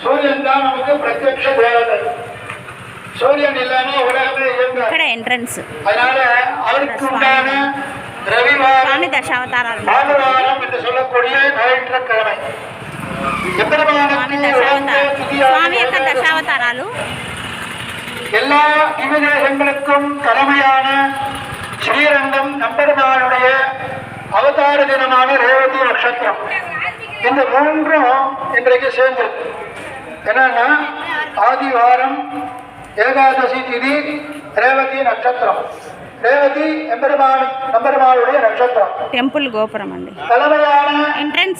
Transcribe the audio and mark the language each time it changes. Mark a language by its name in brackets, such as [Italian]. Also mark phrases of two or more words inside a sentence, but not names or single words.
[Telugu] ఇక్కడ ఎంట్రన్స్ స్వామి దశావతారాలు. స్వామి యొక్క దశావతారాలు. [Tamil] எல்லா திவ்யதேசங்களுக்கும் தலைமையான ஸ்ரீரங்கம் நம்பெருமானுடைய அவதார தினமான ரேவதி நட்சத்திரம். இந்த மூன்றும் இன்றைக்கு சேர்ந்திருக்கு. என்னன்னா ஆதிவாரம், ஏகாதசி திதி, ரேவதி நட்சத்திரம். ரேவதி நம்பெருமானுடைய நட்சத்திரம். [Telugu] టెంపుల్ గోపురం అండి. [Tamil] தலைமையான [Telugu] ఎంట్రన్స్